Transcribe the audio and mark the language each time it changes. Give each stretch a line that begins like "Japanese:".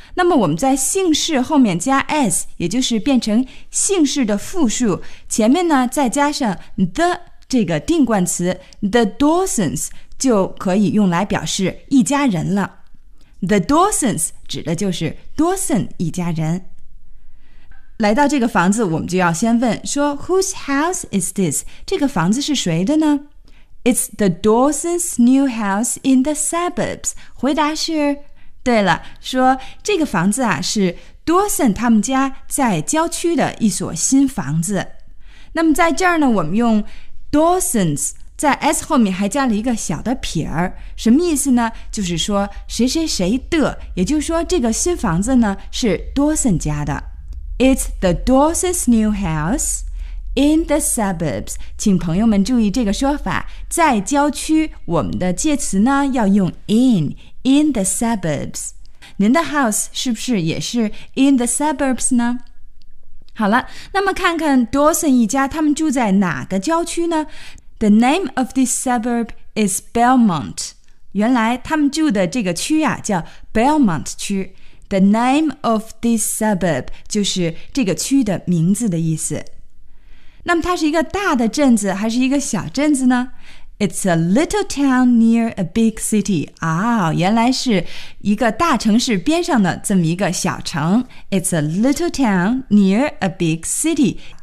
Chinese: 那么我们在姓氏后面加 S， 也就是变成姓氏的复数，前面呢再加上 the 这个定冠词 The Dawsons 就可以用来表示一家人了。 The Dawsons 指的就是 Dawson 一家人。来到这个房子我们就要先问说
English: Whose house is this?
Chinese: 这个房子是谁的呢？
English: It's the Dawson's new house in the suburbs.
Chinese: 回答是对了，说这个房子啊是 Dawson 他们家在郊区的一所新房子。那么在这儿呢我们用 Dawson's 在 S 后面还加了一个小的撇儿，什么意思呢？就是说谁谁谁的，也就是说这个新房子呢是 Dawson 家的。
English: It's the Dawson's new house in the suburbs.
Chinese: 请朋友们注意这个说法，在郊区我们的介词呢要用 in the suburbs. 您的 house 是不是也是 in the suburbs 呢？好了，那么看看 Dawson 一家他们住在哪个郊区呢？
English: The name of this suburb is Belmont.
Chinese: 原来他们住的这个区啊叫 Belmont 区。
English: The name of this suburb
Chinese: 就是这个区的名字的意思。那么它是一个大的镇子还是一个小镇子呢？
English: It's a little town near a big city.
Chinese: 啊、oh, 原来是一个大城市边上的这么一个小城。
English: It's a little town near a big city.